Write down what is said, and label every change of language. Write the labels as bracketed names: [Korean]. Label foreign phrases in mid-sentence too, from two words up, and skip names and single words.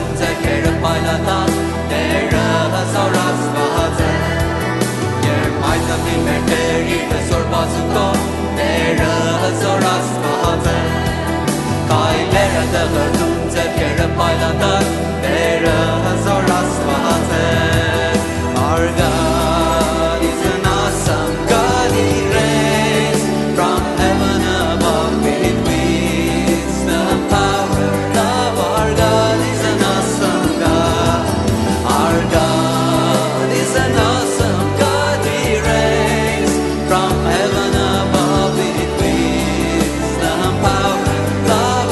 [Armenian] ձեռքերը փայլատան Տերը հզոր Աստված է Երբ հայտնվի մեր Տեր իր հզոր բազուկով Տերը հզոր Աստված է Քայլերը դղրդում ձեռքերը փայլատան Տերը հզոր Աստված է [English] Our God is an awesome God, He reigns from heaven above with wisdom, power, love. Our God is an awesome God. Our God is an awesome God, He reigns from heaven above with wisdom, power, love.